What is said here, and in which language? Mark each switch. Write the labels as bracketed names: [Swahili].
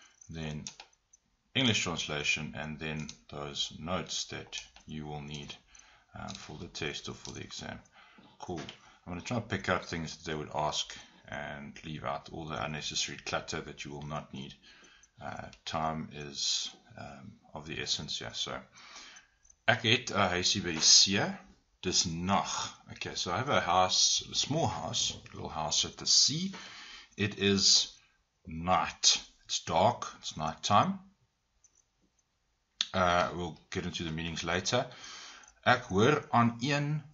[English] Then English translation, and then those notes that you will need for the test or for the exam. Cool. I'm going to try and pick out things that they would ask and leave out all the unnecessary clutter that you will not need. Time is of the essence, yeah. [Afrikaans] So, ek het 'n huisie by die see. Dis nag. [English] Okay, so I have a house, a small house, a little house at the sea. It is night. It's dark. It's night time. We'll get into the meanings later. [Afrikaans] Ek hoor aan een.